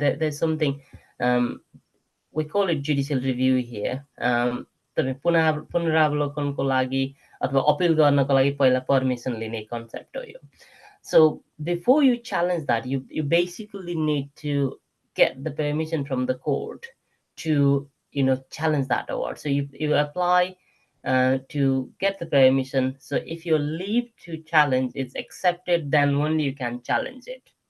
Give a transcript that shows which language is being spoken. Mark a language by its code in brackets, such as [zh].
[en] There's something we call it judicial review here. [ne] पुनरावलोकनको लागि अथवा appeal गर्नको लागि पहिला पर्मिसन लिने कन्सेप्ट हो यो. [en] So before you challenge that, you basically need to get the permission from the court to challenge that award. So you apply to get the permission. So if your leave to challenge is accepted, then only you can challenge it.